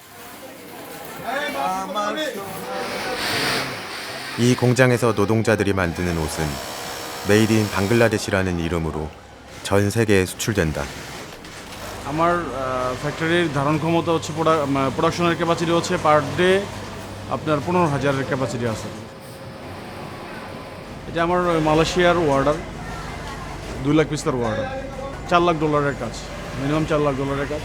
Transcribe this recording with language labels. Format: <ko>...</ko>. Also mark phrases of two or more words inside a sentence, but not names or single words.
<ko>이 공장에서 노동자들이 만드는 옷은 메이드 인 방글라데시라는 이름으로 전 세계에 수출된다.</ko> <bn>আমার ফ্যাক্টরির ধারণ ক্ষমতা হচ্ছে প্রোডাকশনের ক্যাপাসিটি হচ্ছে</bn> <en>per day</en> <bn>আপনার 15,000-এর ক্যাপাসিটি আছে। এটা আমার মালয়েশিয়ার অর্ডার, 2 লাখ পিসের অর্ডার, $4 লাখ কাজ, মিনিমাম $4 লাখ কাজ।</bn>